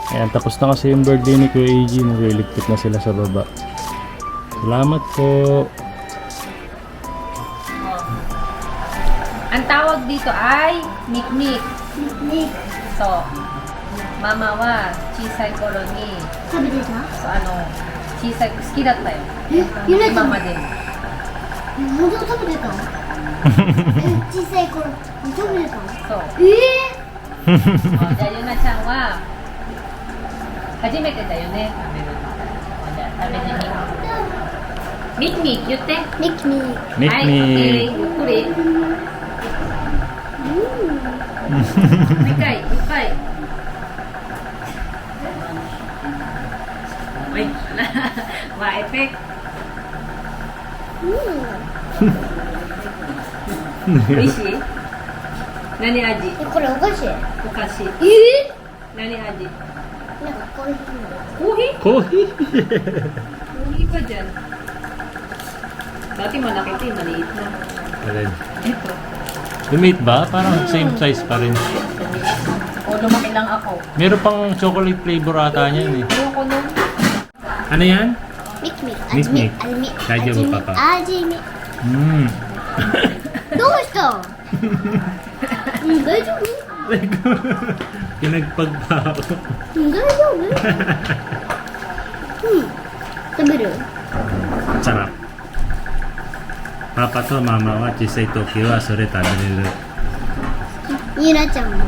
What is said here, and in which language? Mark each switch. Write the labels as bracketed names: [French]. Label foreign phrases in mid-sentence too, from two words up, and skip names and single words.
[Filipino] tapos na kasi yung birthday ni Kuya AG. Nililigpit na sila sa baba. Salamat po. Ang tawag dito ay mikmik. [Korean] 네. [Japanese] So, ママは小さい頃に. 食べてた So, chisai, 好きだったよ。ゆなちゃん今まで。本当食べてた小さい頃食べてたそう。えじゃあ、ゆなちゃんは、初めてだよね、食べるの。じゃあ、食べてみ。ミッミ言って。ミキミミはい、ッミ okay. ゆっくり。一回、いっぱい。 [Filipino] Wait, ma-effect. [Japanese] 美味しい何味これお菓子お菓子何味なんかこういうコーヒー [Filipino] Coffee. Coffee pa dyan. Dati malaki ito, maliit na. Alin? Ito. Lumit ba? Parang same size pa rin. O, lumaki lang ako. Meron pang chocolate flavor ata niyan eh. Ayoko nun. Ano yan? [Japanese] ミキミミキミ味見大丈夫パパ味見 Mm. どうした大丈夫 [Filipino] Pinagpagpao. [Japanese] 大丈夫食べる Sarap. パパとママは小さい時はそれ食べれる. ゆなちゃんも